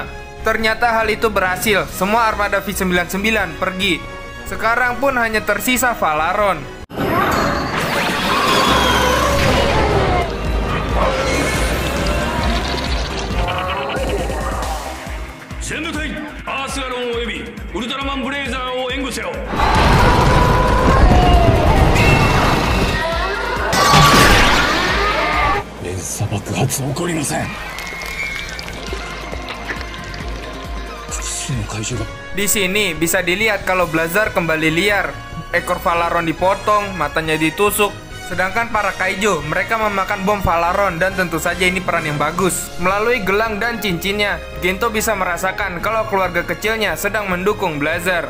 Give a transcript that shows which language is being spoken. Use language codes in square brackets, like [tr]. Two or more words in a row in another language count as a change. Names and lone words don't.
[id] Ternyata hal itu berhasil, semua armada V-99 pergi. Sekarang pun hanya tersisa Falaron. [ja] Sendotai, Earthgaron およびウルトラマンブレイザーを援護せよ。連鎖爆発起こりません。複数の怪獣が。 [id] Di sini bisa dilihat kalau Blazar kembali liar. Ekor Falaron dipotong, matanya ditusuk. Sedangkan para kaiju, mereka memakan bom Falaron dan tentu saja ini peran yang bagus. Melalui gelang dan cincinnya, Gento bisa merasakan kalau keluarga kecilnya sedang mendukung Blazar.